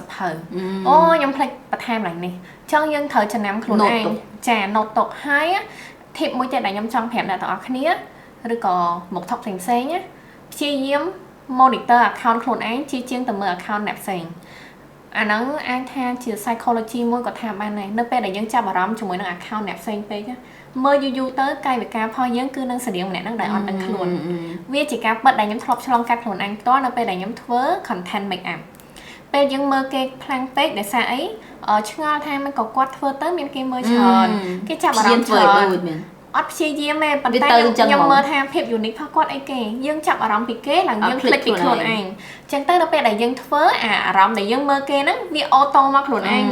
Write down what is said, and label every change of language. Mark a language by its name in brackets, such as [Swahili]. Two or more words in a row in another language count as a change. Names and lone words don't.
[Khmer] ភៅអូខ្ញុំភ្លេចបន្ថែមឡើងនេះអញ្ចឹងយើងត្រូវចំណាំខ្លួនឯងចា note ទុកហើយ tip មួយទៀតដែលខ្ញុំចង់ប្រាប់អ្នកទាំងអស់គ្នាឬក៏មកថប់ផ្សេងៗព្យាយាម [English] monitor account [Khmer] ខ្លួនឯងជាងទៅមើល account អ្នកផ្សេងអាហ្នឹងអាចថាជា psychology មួយក៏ថាបានដែរនៅពេលដែលយើងចាប់អារម្មណ៍ជាមួយនឹង account អ្នកផ្សេងពេកមើលយូរទៅកាយវិការ ផងយើងគឺនឹងស្រៀងម្នាក់ហ្នឹងដែលអត់ដឹងខ្លួនវាជាការពិតដែលខ្ញុំធ្លាប់ឆ្លងកាត់ខ្លួនឯងផ្ទាល់នៅពេលដែលខ្ញុំធ្វើ [English] content make up [Khmer] ពេលយើងមើលគេខ្លាំងពេកដោយសារអីឆ្ងល់ថាមិនក៏គាត់ធ្វើទៅមានគេមើលច្រើនគេចាប់អារម្មណ៍ច្រើនអត់ព្យា យាមទេប៉ុន្តែខ្ញុំមើលថាភាព unique របស់គាត់អីគេយើងចាប់អារម្មណ៍ពីគេឡើងយើងភ្លេចពីខ្លួនឯងអញ្ចឹងទៅដល់ពេលដែលយើងធ្វើអារម្មណ៍ដែលយើងមើលគេហ្នឹងវាអូតូមកខ្លួនឯងហ្ម